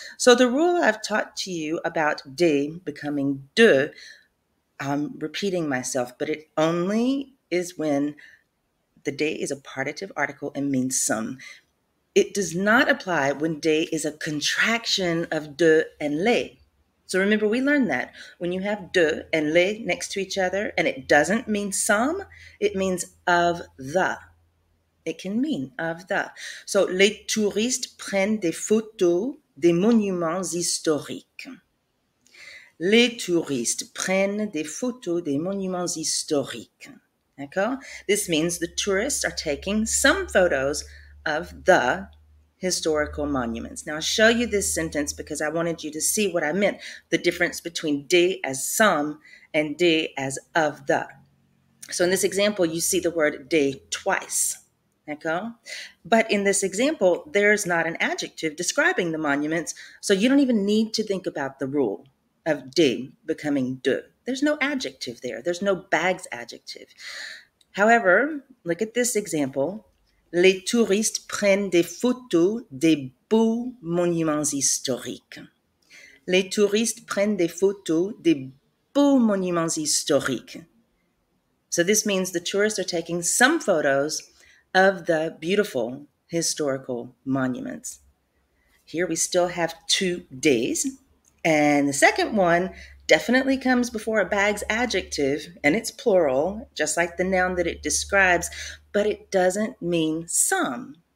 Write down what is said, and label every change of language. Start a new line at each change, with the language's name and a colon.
English: So the rule I've taught to you about de becoming de, I'm repeating myself, but it only is when the de is a partitive article and means some. It does not apply when de is a contraction of de and les. So remember, we learned that when you have de and les next to each other and it doesn't mean some, it means of the. It can mean of the.
French: So, les touristes prennent des photos des monuments historiques. Les touristes prennent des photos des monuments historiques. D'accord?
English: This means the tourists are taking some photos of the historical monuments. Now, I'll show you this sentence because I wanted you to see what I meant, the difference between de as some and de as of the. So in this example, you see the word de twice. Okay? But in this example, there's not an adjective describing the monuments, so you don't even need to think about the rule of de becoming de. There's no adjective there. There's no bags adjective. However, look at this example.
French: Les touristes prennent des photos des beaux monuments historiques. Les touristes prennent des photos des beaux monuments historiques.
English: So this means the tourists are taking some photos of the beautiful historical monuments. Here we still have 2 days, and the second one definitely comes before a bags adjective, and it's plural, just like the noun that it describes, but it doesn't mean some.